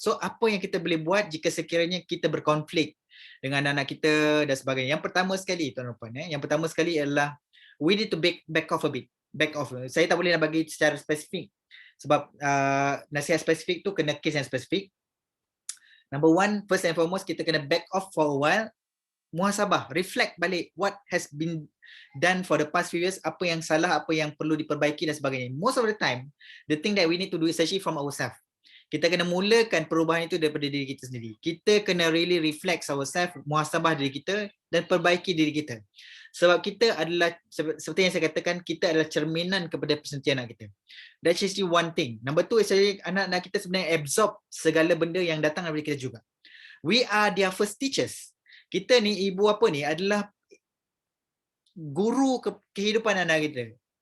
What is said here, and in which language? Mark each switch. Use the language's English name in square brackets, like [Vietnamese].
[Malay] So apa yang kita boleh buat jika sekiranya kita berkonflik dengan anak kita dan sebagainya? Yang pertama sekali tuan-puan, yang pertama sekali adalah [English] we need to back off a bit. Back off. [Malay] Saya tak boleh nak bagi secara spesifik sebab nasihat spesifik tu kena kes yang spesifik. [English] Number one, first and foremost, [Malay] kita kena [English] back off for a while. Muhasabah, reflect balik what has been done for the past few years, [Malay] apa yang salah, apa yang perlu diperbaiki dan sebagainya. [English] Most of the time, the thing that we need to do is actually from ourselves. [Malay] Kita kena mulakan perubahan itu daripada diri kita sendiri. Kita kena [English] really reflect ourselves, [Malay] muhasabah diri kita dan perbaiki diri kita. Sebab kita adalah, seperti yang saya katakan, kita adalah cerminan kepada personality anak kita. [English] That's actually one thing. Number two is actually [Malay] anak-anak kita sebenarnya absorb segala benda yang datang daripada kita juga. [English] We are their first teachers. [Malay] Kita ni, ibu apa ni adalah guru kehidupan anak kita.